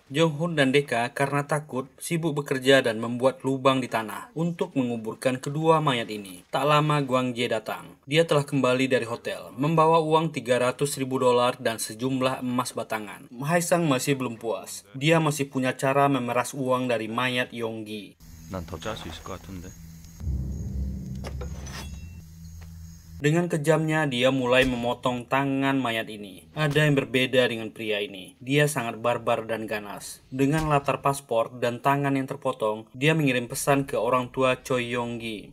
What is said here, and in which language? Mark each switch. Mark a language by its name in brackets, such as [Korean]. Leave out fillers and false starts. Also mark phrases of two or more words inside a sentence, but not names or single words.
[Indonesian] Jong-hun dan Deka karena takut sibuk bekerja dan membuat lubang di tanah untuk menguburkan kedua mayat ini. Tak lama Gwang Jae datang. Dia telah kembali dari hotel, membawa uang $300.000 dan sejumlah emas batangan. Haesang masih belum puas. Dia masih punya cara memeras uang dari mayat Yonggi. [Korean] 난 더 짤 수 있을 것 같은데. [Indonesian] Dengan kejamnya, dia mulai memotong tangan mayat ini. Ada yang berbeda dengan pria ini. Dia sangat barbar dan ganas. Dengan latar paspor dan tangan yang terpotong, dia mengirim pesan ke orang tua Choi Yonggi.